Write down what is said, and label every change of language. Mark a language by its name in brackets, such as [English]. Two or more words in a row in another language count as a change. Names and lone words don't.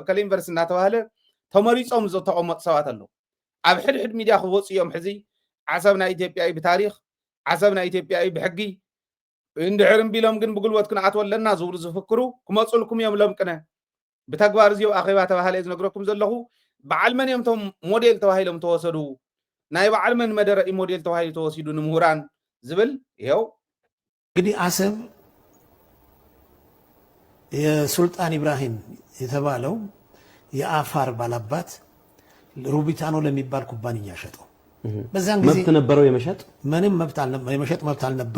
[Tigrinya] እከለ ዩኒቨርሲቲ እናተባሃለ ተመሪፆም ዝተቐመጡ ሰባት ኣለዉ ኣብ ሕድሕድ ሚድያ ክወፁ እዮም ሕዚ ዓሰብ ናይ ኢትዮጵያ እዩ ብታሪክ ዓሰብ ናይ ኢትዮጵያ እዩ ብሕጊ እንድሕር እምቢሎም ግን ብጉልበት ክንኣትወ ኣለና ዝብሉ ዝፍክሩ ክመፁልኩም እዮም ለምቅነ ብተግባር እዚኦ ኣኼባ ተባሃለ ዝነግረኩም ዘለኹ በዓል መን እዮም ቶም ሞዴል ተባሂሎም ተወሰዱ ናይ በዓል መን መደረ ሞዴል ተባሂሉ ተወሲዱ ንምሁራን ዝብል ይኸው [Amharic] እንግዲህ አሰብ የሱልጣን ኢብራሂም የተባለው የአፋር ባላባት ሩቢታኖ ለሚባል ኩባንያ ሸጠው በዛን ጊዜ መብት ነበረው የመሸጥ ምንም መብት አልነበረው የመሸጥ መብት አልነበረው